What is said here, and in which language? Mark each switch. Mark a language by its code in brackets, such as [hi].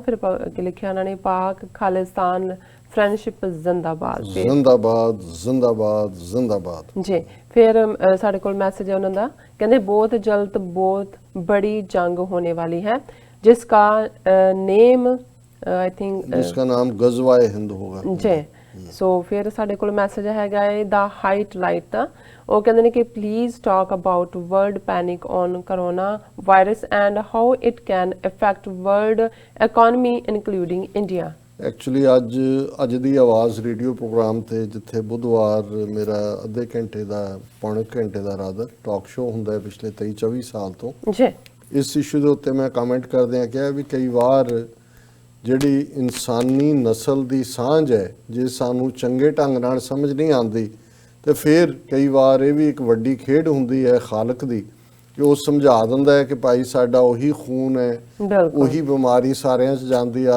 [pa] ਫਿਰ ਲਿਖਿਆ ਉਹਨਾਂ ਨੇ, ਪਾਕ ਖਾਲਿਸਤਾਨ ਫਰੈਂਡਸ਼ਿਪ ਜ਼ਿੰਦਾਬਾਦ ਜ਼ਿੰਦਾਬਾਦ ਜ਼ਿੰਦਾਬਾਦ ਜ਼ਿੰਦਾਬਾਦ ਜੀ। ਫਿਰ ਸਾਡੇ ਕੋਲ ਮੈਸੇਜ ਹੈ ਉਹਨਾਂ ਦਾ, ਕਹਿੰਦੇ ਬਹੁਤ ਜਲਦ ਬਹੁਤ [hi] बड़ी जंग होने वाली है जिसका नेम [en] I think [hi] जिसका नाम गज़वा-ए हिंद होगा जी। [pa] सो फिर साडे कोल मैसेज हैगा है द हाइट लाइट दा ਉਹ ਕਹਿੰਦੇ ਨੇ ਕਿ [en] Please talk about world panic on corona virus and how it can affect world economy including India. [pa] Actually ਅੱਜ ਦੀ ਆਵਾਜ਼ ਰੇਡੀਓ ਪ੍ਰੋਗਰਾਮ ਤੇ ਜਿੱਥੇ ਬੁੱਧਵਾਰ ਮੇਰਾ ਅੱਧੇ ਘੰਟੇ ਦਾ ਪੌਣੇ ਘੰਟੇ ਦਾ ਰਾਦਰ ਟਾਕ ਸ਼ੋਅ ਹੁੰਦਾ ਹੈ ਪਿਛਲੇ 23-24 ਸਾਲ ਤੋਂ ਜੀ, ਇਸ ਇਸ਼ੂ ਦੇ ਉੱਤੇ ਮੈਂ ਕਮੈਂਟ ਕਰਦਿਆਂ ਕਿਹਾ ਵੀ ਕਈ ਵਾਰ ਜਿਹੜੀ ਇਨਸਾਨੀ ਨਸਲ ਦੀ ਸਾਂਝ ਹੈ ਜੇ ਸਾਨੂੰ ਚੰਗੇ ਢੰਗ ਨਾਲ ਸਮਝ ਨਹੀਂ ਆਉਂਦੀ ਤੇ ਫਿਰ ਕਈ ਵਾਰ ਇਹ ਵੀ ਇੱਕ ਵੱਡੀ ਖੇਡ ਹੁੰਦੀ ਹੈ ਖਾਲਕ ਦੀ ਕਿ ਉਹ ਸਮਝਾ ਦਿੰਦਾ ਹੈ ਕਿ ਭਾਈ ਸਾਡਾ ਉਹੀ ਖੂਨ ਹੈ, ਉਹੀ ਬਿਮਾਰੀ ਸਾਰਿਆਂ 'ਚ ਜਾਂਦੀ।